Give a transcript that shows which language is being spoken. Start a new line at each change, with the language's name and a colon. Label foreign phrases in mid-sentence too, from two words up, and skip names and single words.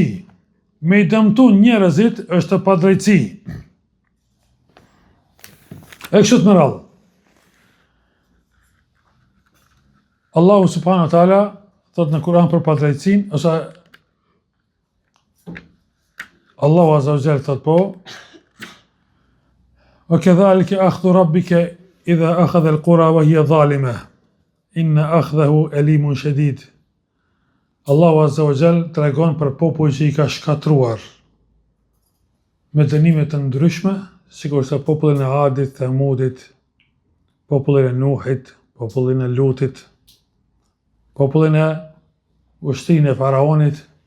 Albanian: Me i dëmtu njerëzit është padrejtësi. E kështu me radhë. Allahu
Arabic: سبحانه وتعالى
Albanian: thot në Kur'an për padrejtësinë, ose Allahu
Arabic: عز وجل
Albanian: thot po:
Arabic: وكذلك أخذ ربك إذا أخذ القرى وهي ظالمة إن أخذه أليم شديد.
Albanian: Allahu
Arabic: عز وجل
Albanian: tregon për popull që i ka shkatruar me dënime të ndryshme, sikur se popullin e Adit, Thamudit, popullin e Nuhit, popullin e Lutit, popullin e ushtrinë e Faraonit.